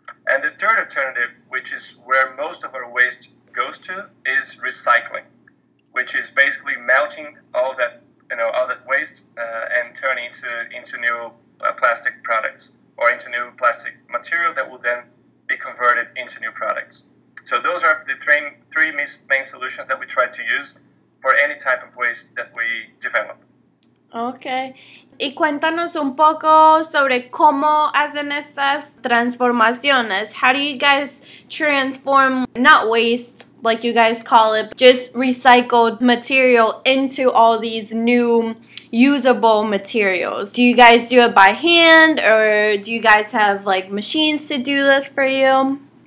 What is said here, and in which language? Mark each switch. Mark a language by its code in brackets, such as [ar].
[en] And the third alternative, which is where most of our waste goes to, is recycling, which is basically melting all that, you know, all that waste and turning into new plastic products or into new plastic material that will then be converted into new products. So those are the three main solutions that we try to use for any type of waste that we develop. Okay. [es] Y cuéntanos un poco sobre cómo hacen estas transformaciones. [en] How do you guys transform not waste, like you guys call it, just recycled material into all these new usable materials? Do you guys do it by hand, or do you guys have like machines to do this for you?